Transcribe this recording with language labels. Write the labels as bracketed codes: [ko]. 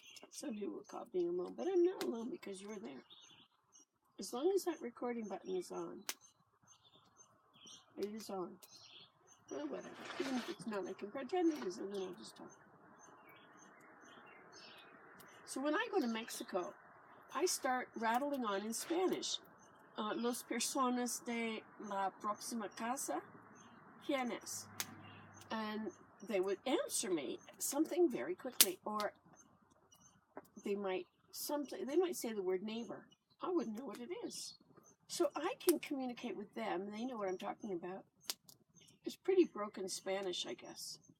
[en] Some people would call it being alone, but I'm not alone because you're there. As long as that recording button is on, it is on. Well, whatever. Even if it's not, I can pretend it is, and then I'll just talk. So when I go to Mexico, I start rattling on in Spanish. [es] Los personas de la próxima casa, ¿quién es? [en] And they would answer me something very quickly, or they might say the word neighbor. I wouldn't know what it is. So I can communicate with them. They know what I'm talking about. It's pretty broken Spanish, I guess.